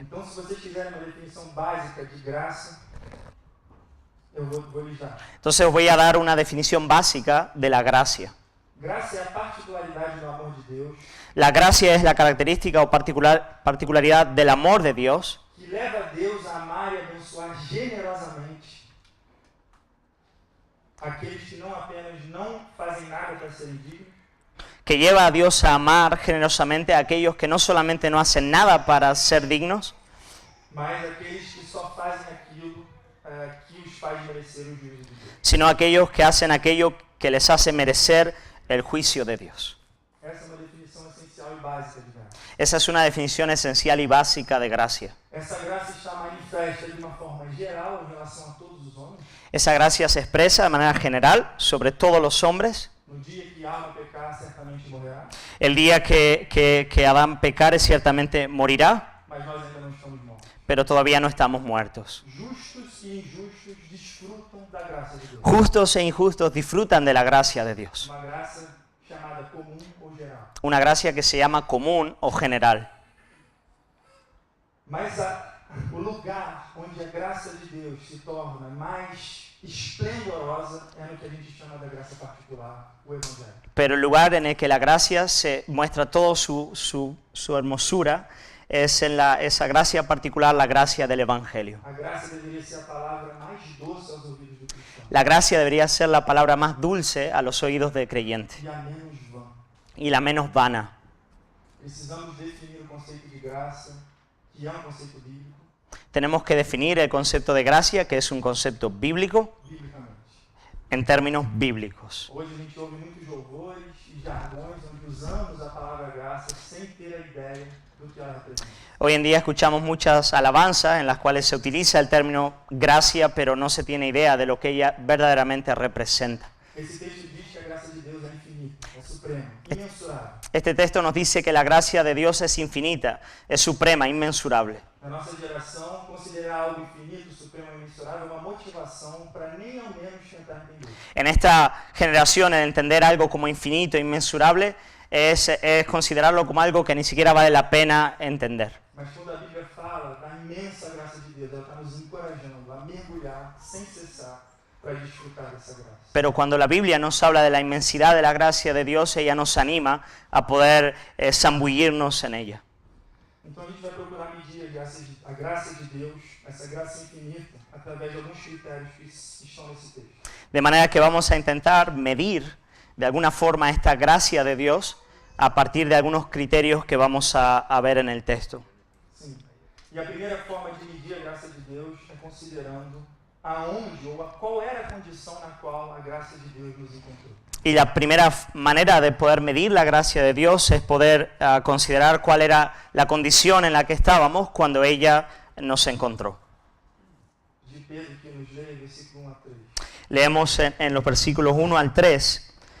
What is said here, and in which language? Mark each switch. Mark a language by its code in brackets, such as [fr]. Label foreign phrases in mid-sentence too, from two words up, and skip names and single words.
[pt] Então, se vocês quiserem uma definição básica de graça, eu vou lhes dar. [es] Entonces os voy a dar una definición básica de la gracia. [pt] Graça é a particularidade do amor de Deus [es] La gracia es la característica o particularidad del amor de Dios [pt] que leva a Deus a amar e abençoar generosamente aqueles que não apenas não fazem nada para serem dignos, [es] que lleva a Dios a amar generosamente a aquellos que no solamente no hacen nada para ser dignos, [pt] mas aqueles que só fazem aquilo que os faz merecer o juízo de Deus. [es] sino aquellos que hacen aquello que les hace merecer el juicio de Dios. [pt] Essa é uma definição essencial e básica de graça. [es] Esa es una definición esencial y básica de gracia. [pt] Essa graça está manifesta de uma forma geral em relação a todos os homens. [es] Esa gracia se expresa de manera general sobre todos los hombres. [pt] No dia que Adão pecar, certamente morrerá, [es] El día que Adán pecare ciertamente morirá, [pt] mas nós ainda não estamos mortos. [es] pero todavía no estamos muertos. [pt] Justos e injustos desfrutam da graça de Deus. [es] Justos e injustos disfrutan de la gracia de Dios. [pt] Uma graça chamada comum ou geral. [es] Una gracia que se llama común o general. [pt] Mas o lugar onde a graça de Deus se torna mais esplendorosa é no que a gente chama da graça particular, o Evangelho. [es] Pero el lugar en el que la gracia se muestra toda su hermosura es en esa gracia particular, la gracia del Evangelio. [pt] A graça deveria ser a palavra mais doce aos ouvidos do cristão [es] La gracia debería ser la palabra más dulce a los oídos del creyente [pt] e a menos vã. [es] y la menos vana. [pt] Precisamos definir o conceito de graça, que é um conceito bíblico, [es] Tenemos que definir el concepto de gracia, que es un concepto bíblico, [pt] biblicamente. [es] en términos bíblicos. [pt] Hoje a gente ouve muitos louvores e jargões onde usamos a palavra graça sem ter a ideia do que ela representa. [es] Hoy en día escuchamos muchas alabanzas en las cuales se utiliza el término gracia, pero no se tiene idea de lo que ella verdaderamente representa. [pt] Esse texto diz que a graça de Deus é infinita, é suprema, imensurável. [es] Este texto nos dice que la gracia de Dios es infinita, es suprema, inmensurable. [pt] Na nossa geração, considerar algo infinito, supremo e imensurável é uma motivação para nem ao menos tentar entender. [es] En esta generación, el entender algo como infinito, inmensurable, es considerarlo como algo que ni siquiera vale la pena entender. [pt] Mas quando a Bíblia fala da imensa graça de Deus, ela está nos encorajando a mergulhar sem cessar para desfrutar dessa graça. [es] Pero cuando la Biblia nos habla de la inmensidad de la gracia de Dios, ella nos anima a poder zambullirnos en ella. [pt] Então a gente vai procurar medir a graça de Deus, essa graça infinita, através de alguns critérios que estão nesse texto. [es] De manera que vamos a intentar medir de alguna forma esta gracia de Dios a partir de algunos criterios que vamos a ver en el texto. [pt] Sim. E a primeira forma de medir a graça de Deus é considerando aonde ou qual era a condição na qual a graça de Deus nos encontrou. [es] Y la primera manera de poder medir la gracia de Dios es poder considerar cuál era la condición en la que estábamos cuando ella nos encontró. [pt] De Pedro que nos lê, versículo 1 a 3. [es] Leemos en los versículos 1 al 3.